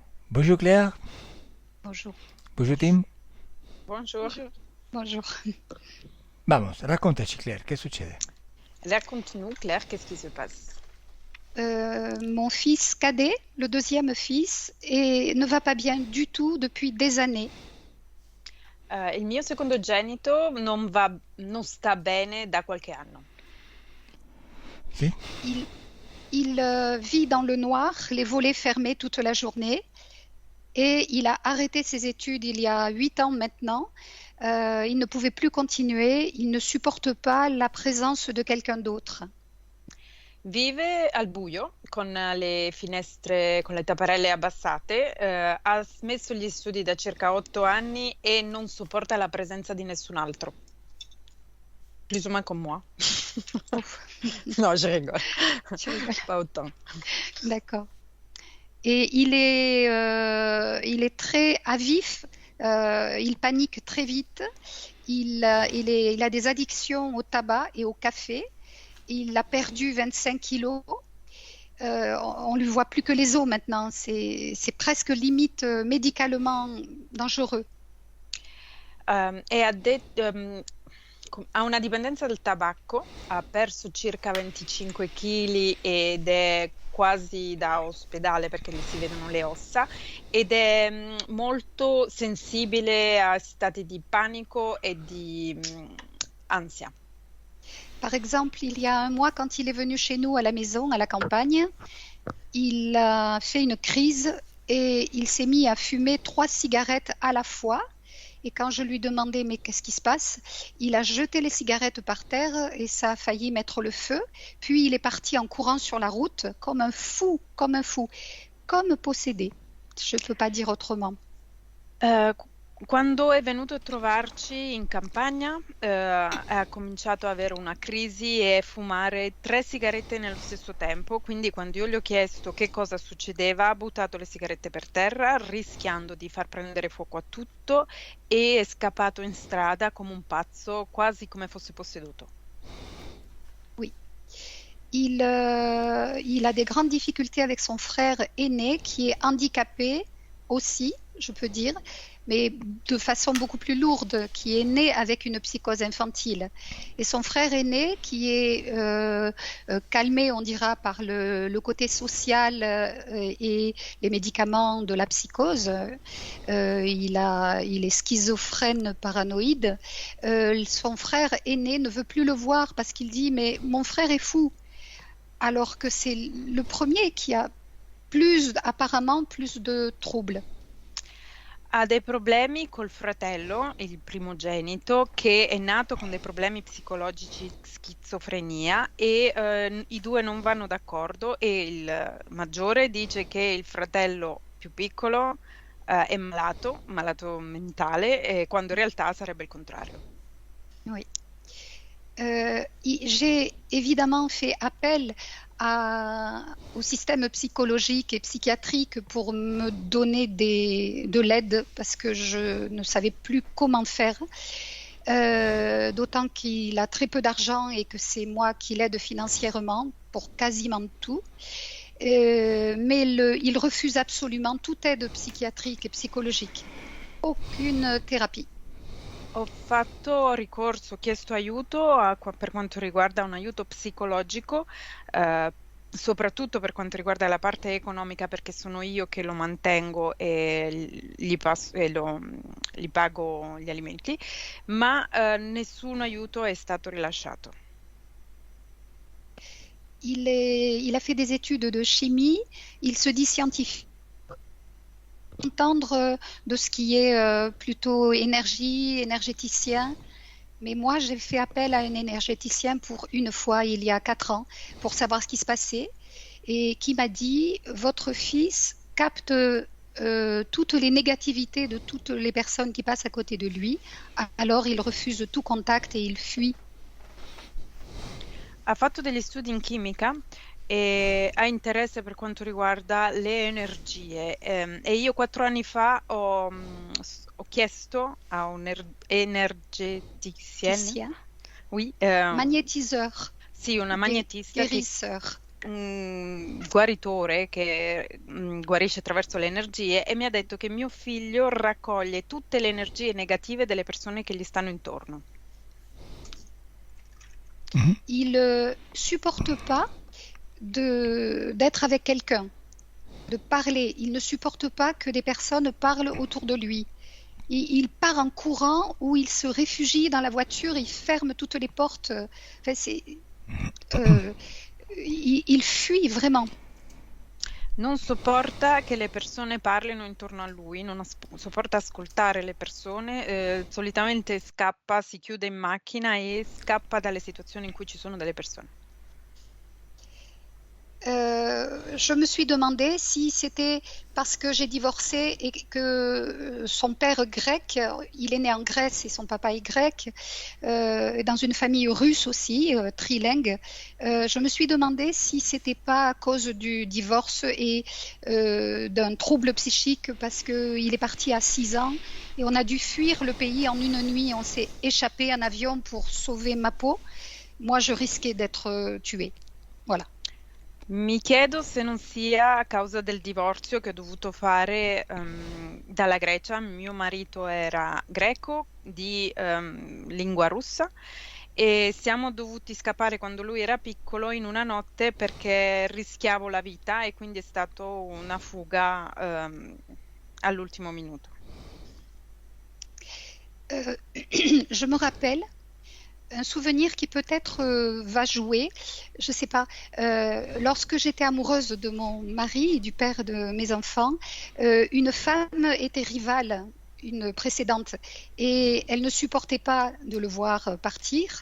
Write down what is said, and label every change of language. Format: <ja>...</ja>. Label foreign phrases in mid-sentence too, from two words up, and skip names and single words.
<fr>Bonjour Claire, Bonjour. bonjour Tim. Bonjour. Bonjour. Bonjour.</fr> <it>Vamos, raccontaci Claire, che succede?</it> <fr>Raconte-nous, Claire, qu'est-ce qui se passe? Mon fils cadet, le deuxième fils, ne va pas bien du tout depuis des années.</fr> <it>Il mio secondogenito non sta bene da qualche anno. Sì?</it> <fr>Il, il vit dans le noir, les volets fermés toute la journée, et il a arrêté ses études il y a 8 ans maintenant. Il ne pouvait plus continuer, il ne supporte pas la présence de quelqu'un d'autre.</fr> <it>Vive al buio, con le finestre, con le tapparelle abbassate, ha smesso gli studi da circa 8 anni e non sopporta la presenza di nessun altro.</it> <fr>Plus ou moins comme moi. Ouf. No, je rigole. Tu rigoles. Pas autant. D'accord. Et il est très vif, il panique très vite, il a des addictions au tabac et au café, il a perdu 25 kilos, on ne lui voit plus que les os maintenant, c'est presque limite médicalement dangereux.</fr> <it>E ha una dipendenza dal tabacco, ha perso circa 25 kg ed è quasi da ospedale perché gli si vedono le ossa ed è molto sensibile a stati di panico e di ansia.</it> <fr>Par exemple, il y a un mois, quand il est venu chez nous à la maison, à la campagne, il a fait une crise et il s'est mis à fumer 3 cigarettes à la fois. Et quand je lui demandais mais qu'est-ce qui se passe, il a jeté les cigarettes par terre et ça a failli mettre le feu. Puis il est parti en courant sur la route comme un fou, comme possédé. Je ne peux pas dire autrement.</fr> <it>Quando è venuto a trovarci in campagna, ha cominciato ad avere una crisi e fumare 3 sigarette nello stesso tempo, quindi quando io gli ho chiesto che cosa succedeva, ha buttato le sigarette per terra, rischiando di far prendere fuoco a tutto e è scappato in strada come un pazzo, quasi come fosse posseduto.</it> <fr>Oui. Il a des grandes difficultés avec son frère aîné qui est handicapé aussi, je peux dire, mais de façon beaucoup plus lourde, qui est né avec une psychose infantile. Et son frère aîné, qui est calmé, on dira, par le côté social et les médicaments de la psychose, il est schizophrène paranoïde. Son frère aîné ne veut plus le voir parce qu'il dit mais mon frère est fou, alors que c'est le premier qui a apparemment plus de troubles.</fr> <it>Ha dei problemi col fratello, il primogenito, che è nato con dei problemi psicologici, schizofrenia, e i due non vanno d'accordo e il maggiore dice che il fratello più piccolo è malato mentale, quando in realtà sarebbe il contrario.</it> <fr>Oui. J'ai évidemment fait appel au système psychologique et psychiatrique pour me donner de l'aide parce que je ne savais plus comment faire. D'autant qu'il a très peu d'argent et que c'est moi qui l'aide financièrement pour quasiment tout. Mais il refuse absolument toute aide psychiatrique et psychologique. Aucune thérapie.</fr> <it>Ho chiesto aiuto per quanto riguarda un aiuto psicologico, soprattutto per quanto riguarda la parte economica, perché sono io che lo mantengo e gli pago gli alimenti, ma nessun aiuto è stato rilasciato.</it> <fr>Il a fait des études de chimie, il se dit scientifique. Entendre de ce qui est plutôt énergéticien. Mais moi, j'ai fait appel à un énergéticien pour une fois, il y a 4 ans, pour savoir ce qui se passait, et qui m'a dit, votre fils capte toutes les négativités de toutes les personnes qui passent à côté de lui, alors il refuse tout contact et il fuit.</fr> <it>Ha fatto degli studi in chimica e ha interesse per quanto riguarda le energie. E io 4 anni fa ho chiesto a un energeticien,</it> <fr>Ticien. oui, Magnétiseur.</fr> <it>sì, una magnetista</it> <fr>Guérisseur.</fr> <it>un guaritore che guarisce attraverso le energie e mi ha detto che mio figlio raccoglie tutte le energie negative delle persone che gli stanno intorno. Mhm.</it> <fr>Il supporte pas d'être avec quelqu'un, de parler. Il ne supporte pas que des personnes parlent autour de lui. Il part en courant ou il se réfugie dans la voiture, il ferme toutes les portes. Enfin, il fuit vraiment.</fr> <it>Non sopporta che le persone parlino intorno a lui, non sopporta ascoltare le persone, solitamente scappa, si chiude in macchina e scappa dalle situazioni in cui ci sono delle persone.</it> <fr>Je me suis demandé si c'était parce que j'ai divorcé et que son père grec, il est né en Grèce et son papa est grec, dans une famille russe aussi, trilingue. Je me suis demandé si c'était pas à cause du divorce et d'un trouble psychique parce qu'il est parti à 6 ans et on a dû fuir le pays en une nuit. On s'est échappé en avion pour sauver ma peau. Moi, je risquais d'être tuée. Voilà.</fr> <it>Mi chiedo se non sia a causa del divorzio che ho dovuto fare dalla Grecia. Mio marito era greco di lingua russa e siamo dovuti scappare quando lui era piccolo in una notte perché rischiavo la vita e quindi è stato una fuga all'ultimo minuto.</it> <fr>Je me rappelle un souvenir qui peut-être va jouer, je ne sais pas. Lorsque j'étais amoureuse de mon mari et du père de mes enfants, une femme était rivale, une précédente, et elle ne supportait pas de le voir partir.</fr>